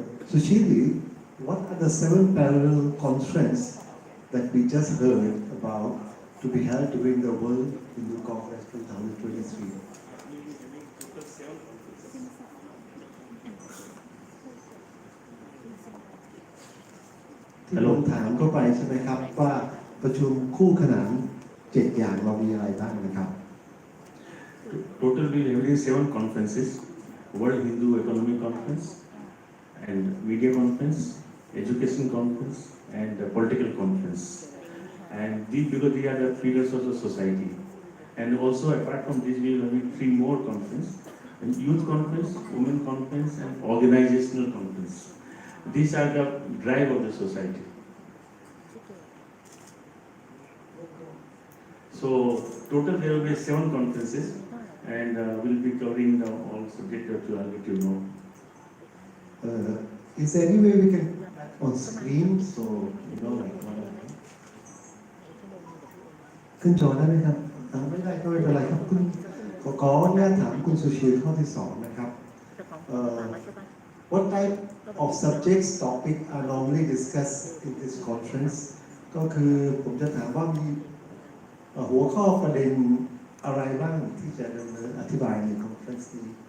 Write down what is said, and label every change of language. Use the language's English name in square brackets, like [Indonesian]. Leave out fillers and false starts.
[English] สุชีหรือ what are the 7 parallel conferences that we just heard about to be held during the World Hindu Congress 2023 [Thai] ที่ผมถามเข้าไปใช่ไหมครับว่าประชุมคู่ขนาน7 อย่างเรามีอะไรบ้างนะครับ [English] Total we having 7 conferences: World Hindu Economic Conference, and Media Conference, Education Conference, and Political Conference. And these because they are the pillars of the society. And also apart from this, we will have 3 more conferences: Youth Conference, Women Conference, and Organizational Conference. These are the drive of the society. So total there will be 7 conferences, and we'll be covering all subjects that you are let you know. Is there any way we can put that on screen so you know like what I mean? [Thai] ขึ้นจอได้ไหมครับไม่ได้ก็ไม่เป็นไรครับคุณขออนุญาตถามคุณสุชีข้อที่ 2 นะครับ [English] What type of subjects topic are normally discussed in this conference [Thai] ก็คือผมจะถามว่ามีหัวข้อประเด็นอะไรบ้างที่จะดำเนินอธิบายในคอนเฟรนซ์นี้